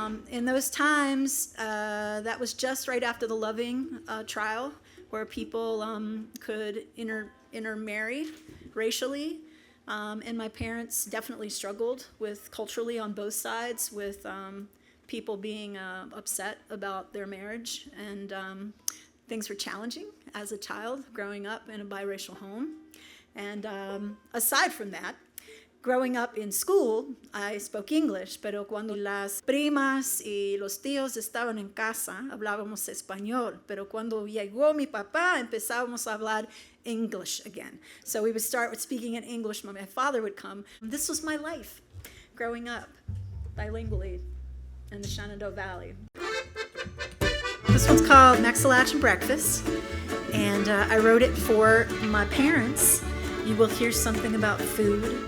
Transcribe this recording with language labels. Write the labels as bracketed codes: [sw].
[en] In those times, that was just right after the Loving trial, where people could intermarry racially. And my parents definitely struggled with culturally on both sides, with people being upset about their marriage. And things were challenging as a child growing up in a biracial home. And aside from that, growing up in school, I spoke English, [es] pero cuando las primas y los tíos estaban en casa, hablábamos español. Pero cuando llegó mi papá, empezábamos a hablar [en] English again. So we would start with speaking in English. My father would come. This was my life, growing up bilingually in the Shenandoah Valley. This one's called Mexilachian Breakfast, and I wrote it for my parents. You will hear something about food.